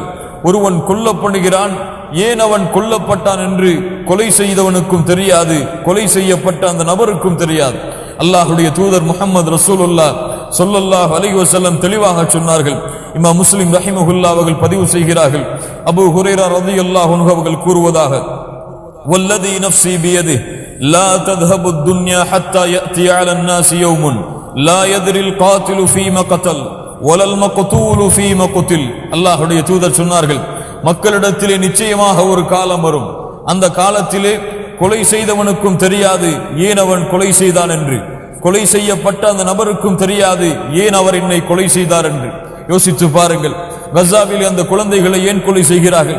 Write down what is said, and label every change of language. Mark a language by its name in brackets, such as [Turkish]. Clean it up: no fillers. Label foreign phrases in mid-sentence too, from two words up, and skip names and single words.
[Tamil] ஒருவன் கொல்லப்படுகிறான், ஏன் அவன் கொல்லப்பட்டான் என்று கொலை செய்தவனுக்கும் தெரியாது, கொலை செய்யப்பட்ட அந்த நபருக்கும் தெரியாது. அல்லாஹ்வுடைய தூதர் முஹம்மது ரசூலுல்லாஹ் [Arabic] صلى الله عليه وسلم [Tamil] தெளிவாக சொன்னார்கள். இமாம் முஸ்லிம் ரஹிமஹுல்லாஹ் அவர்கள் பதிவு செய்கிறார்கள், அபூ ஹுரைரா [Arabic] رضي الله عنه [Tamil] அவர்கள் கூறுவதாக, [Arabic] والذي نفسي بيده لا தذهபு الدنيا حتى يأتي على الناس يوم لا يدري القاتل فيما قتل ولا المقتول فيما قتل. [Tamil] அல்லாஹ்வுடைய தூதர் சொன்னார்கள், மக்களிடத்திலே நிச்சயமாக ஒரு காலம் வரும், அந்த காலத்திலே கொலை செய்தவனுக்கும் தெரியாது ஏன் அவன் கொலை செய்தான் என்று, கொலை செய்யப்பட்ட அந்த நபருக்கும் தெரியாது ஏன் அவர் என்னை கொலை செய்தார் என்று. யோசித்து பாருங்கள், கஸாவிலே அந்த குழந்தைகளை ஏன் கொலை செய்கிறார்கள்?